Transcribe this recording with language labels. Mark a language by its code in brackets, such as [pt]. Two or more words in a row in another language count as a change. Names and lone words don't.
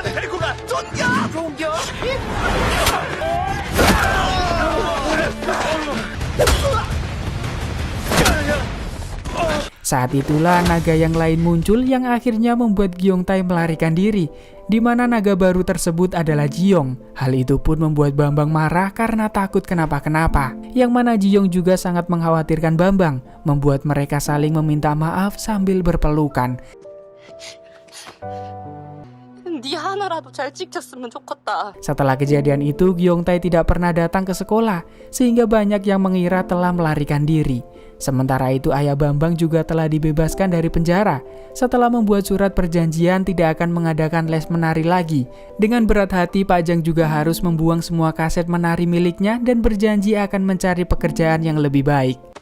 [id] Saat itulah naga yang lain muncul yang akhirnya membuat Gyeongtae melarikan diri, di mana naga baru tersebut adalah Jiyong. Hal itu pun membuat Bambang marah karena takut kenapa-kenapa, yang mana Jiyong juga sangat mengkhawatirkan Bambang, membuat mereka saling meminta maaf sambil berpelukan. [ko] 네 하나라도 잘 지켰으면 좋겠다. [id] Setelah kejadian itu, Gyeongtae tidak pernah datang ke sekolah, sehingga banyak yang mengira telah melarikan diri. Sementara itu, ayah Bambang juga telah dibebaskan dari penjara setelah membuat surat perjanjian tidak akan mengadakan les menari lagi. Dengan berat hati, Pak Jang juga harus membuang semua kaset menari miliknya dan berjanji akan mencari pekerjaan yang lebih baik.